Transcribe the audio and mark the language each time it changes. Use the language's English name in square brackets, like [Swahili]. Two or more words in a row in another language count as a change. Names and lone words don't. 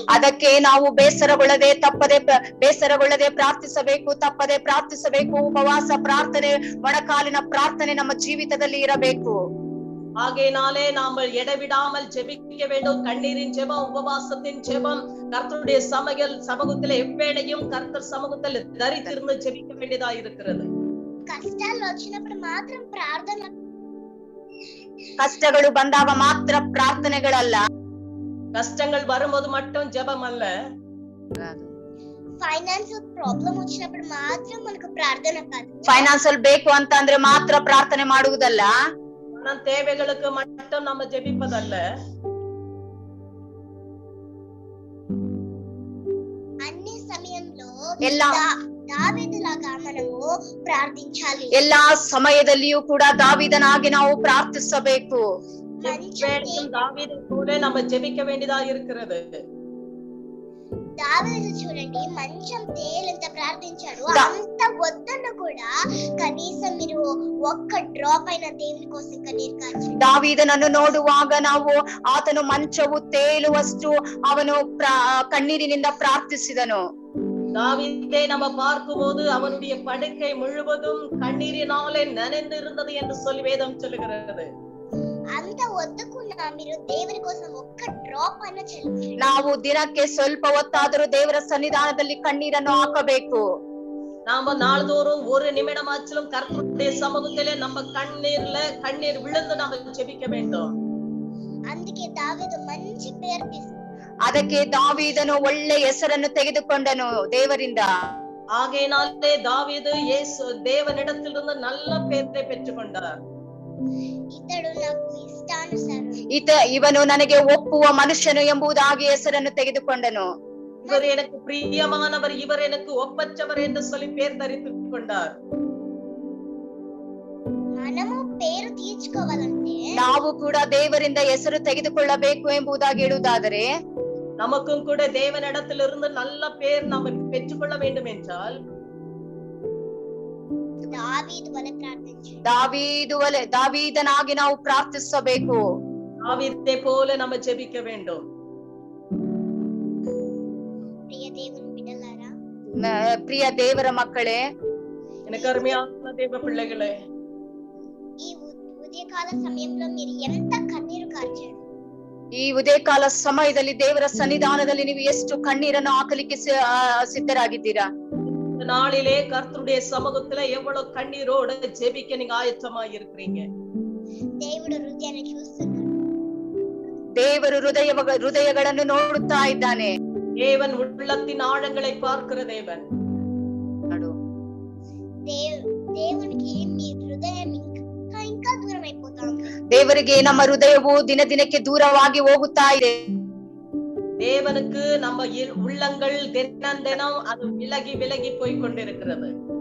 [Kannada] ಅದಕ್ಕೆ ನಾವು ಬೇಸರಗೊಳ್ಳದೆ ಪ್ರಾರ್ಥಿಸಬೇಕು, ತಪ್ಪದೆ ಪ್ರಾರ್ಥಿಸಬೇಕು. ಉಪವಾಸ ಪ್ರಾರ್ಥನೆ, ಮೊಣಕಾಲಿನ ಪ್ರಾರ್ಥನೆ ನಮ್ಮ ಜೀವಿತದಲ್ಲಿ ಇರಬೇಕು. [Tamil] ஆகையினாலே நாம் எடவிடாமல் ஜெபிக்க வேண்டும். கண்ணீரின் ஜெபம், உபவாசத்தின் ஜெபம், கர்த்தருடைய சமூகத்தில் எவ்வேளையும் கர்த்தர் சமூகத்தில் தரித்திருந்து ஜெபிக்க வேண்டியதா இருக்கிறது. [Telugu] కష్టాలు వచ్చినప్పుడు మాత్రం ప్రార్థన, [Kannada] ಕಷ್ಟಗಳು ಬಂದಾಗ ಮಾತ್ರ ಪ್ರಾರ್ಥನೆಗಳಲ್ಲ, [Tamil] கஷ்டங்கள் வரும்போது மட்டும் ஜெபம் அல்ல. [English] financial problem [Telugu] వచ్చినప్పుడు మాత్రం మనకు ప్రార్థన కాదు. [Kannada] ಫೈನಾನ್ಸಿಯಲ್ ಬೇಕು ಅಂತ ಅಂದ್ರೆ ಮಾತ್ರ ಪ್ರಾರ್ಥನೆ ಮಾಡುವುದಲ್ಲ, [Tamil] தேவைகளுக்கு மட்டும் நம்ம ஜெபிப்பதல்ல. [Telugu] అన్ని సమయంలో [Tamil] எல்லா [Telugu] దావీదులాగా మనము ప్రార్థించాలి. [Kannada] ಎಲ್ಲಾ ಸಮಯದಲ್ಲಿಯೂ ಕೂಡ ದಾವೀದನಾಗಿ ನಾವು ಪ್ರಾರ್ಥಿಸಬೇಕು. [Tamil] தாவீதை போல நம்ம ஜெபிக்க வேண்டியதா இருக்கிறது. [Telugu] దావీదు చూడండి, మంచం తేలంత ప్రార్థించాడు. అంత వద్దన్న కూడా కనీసం మీరు ఒక్క డ్రాప్ అయిన దేవుని కోసం కన్నీరు కార్చాడు. [Kannada] ದಾವೀದನನ್ನು ನೋಡುವಾಗ ನಾವು ಆತನು ಮಂಚವು ತೇಲುವಷ್ಟು ಅವನು ಕಣ್ಣೀರಿನಿಂದ ಪ್ರಾರ್ಥಿಸಿದನು. [Tamil] தாவீதை நம்ம பார்க்கும்போது அவனுடைய படுக்கை முழுவதும் கண்ணீரினாலே நனைந்து இருந்தது என்று சொல்லி வேதம் சொல்லுகிறது. [Telugu] అంత వద్దకున్నా మీరు దేవుని కోసం ఒక్క డ్రాప్ అన్న చెల్లి. [Kannada] ನಾವು ದಿನಕ್ಕೆ ಸ್ವಲ್ಪ ಹೊತ್ತಾದರೂ ದೇವರ ಸನ್ನಿಧಾನದಲ್ಲಿ ಕಣ್ಣೀರನ್ನು ಹಾಕಬೇಕು. [Tamil] நாம நாள்தோறும் ஒரு நிமிடமாச்சிலும் கர்த்தருடைய சமூகத்திலே நம்ம கண்ணீர் விழுந்து நாம ஜெபிக்க வேண்டும். [Telugu] అందుకే దావీదు మంచి పేరు తీసుకున్నాడు. [Kannada] ಅದಕ್ಕೆ ದಾವೀದನು ಒಳ್ಳೆ ಹೆಸರನ್ನು ತೆಗೆದುಕೊಂಡನು ದೇವರಿಂದ. [Tamil] ஆகையினாலே தாவீது தேவனிடத்திலிருந்து நல்ல பேரை பெற்றுக்கொண்டார். [Telugu] ఇతడు నాకు ఇష్టానుసారం, [Kannada] ಇವನು ನನಗೆ ಒಪ್ಪುವ ಮನುಷ್ಯನು ಎಂಬುದಾಗಿ ಹೆಸರನ್ನು ತೆಗೆದುಕೊಂಡನು. [Tamil] இவர் எனக்கு பிரியமானவர், இவர் எனக்கு ஒப்பற்றவர் என்று சொல்லி பேர் தரித்துக் கொண்டார். [Telugu] మనము పేరు తీర్చుకోవాలంటే [Kannada] ನಾವು ಕೂಡ ದೇವರಿಂದ ಹೆಸರು ತೆಗೆದುಕೊಳ್ಳಬೇಕು ಎಂಬುದಾಗಿ ಹೇಳುವುದಾದರೆ, [Tamil] நமக்கும் கூட தேவனிடத்திலிருந்து நல்ல பேர் நாம் பெற்றுக்கொள்ள வேண்டும் என்றால் [Kannada] ದಾವೀದನಾಗಿ ನಾವು ಪ್ರಾರ್ಥಿಸಬೇಕು. [Tamil] தாவீதை போல நம்ம ஜெபிக்க வேண்டும். [Kannada] ಪ್ರಿಯ ದೇವರ ಮಕ್ಕಳೇ, [Tamil] எனக்கு அருமையான தேவ பிள்ளைகளே, [Telugu] ఈ ఉదయకాల సమయంలో మీరు ఎంత కన్నీరు కార్చారు? [Kannada] ಈ ಉದಯಕಾಲ ಸಮಯದಲ್ಲಿ ದೇವರ ಸನ್ನಿಧಾನದಲ್ಲಿ ನೀವು ಎಷ್ಟು ಕಣ್ಣೀರನ್ನು ಹಾಕಲಿಕ್ಕೆ ಸಿದ್ಧರಾಗಿದ್ದೀರಾ? [Tamil] நாளிலே கர்த்தருடைய சமூகத்துல எவ்வளவு கண்ணீரோட ஜெபிக்க நீங்க ஆயத்தமா இருக்கிறீங்க? [Telugu] దేవుడు హృదయాన్ని చూస్తున్నాడు. [Kannada] ದೇವರು ಹೃದಯಗಳನ್ನು ನೋಡುತ್ತಾ ಇದ್ದಾನೆ. [Tamil] தேவன் உள்ளத்தின் ஆழங்களை பார்க்கிற தேவன். [Telugu] దేవునికి మీ హృదయం ఇంకా దూరం అయిపోతా ఉంది. [Kannada] ದೇವರಿಗೆ ನಮ್ಮ ಹೃದಯವು ದಿನ ದಿನಕ್ಕೆ ದೂರವಾಗಿ ಹೋಗುತ್ತಾ ಇದೆ. [Tamil] தேவனுக்கு நம்ம உள்ளங்கள் தினம் அது விலகி போய் கொண்டிருக்கிறது.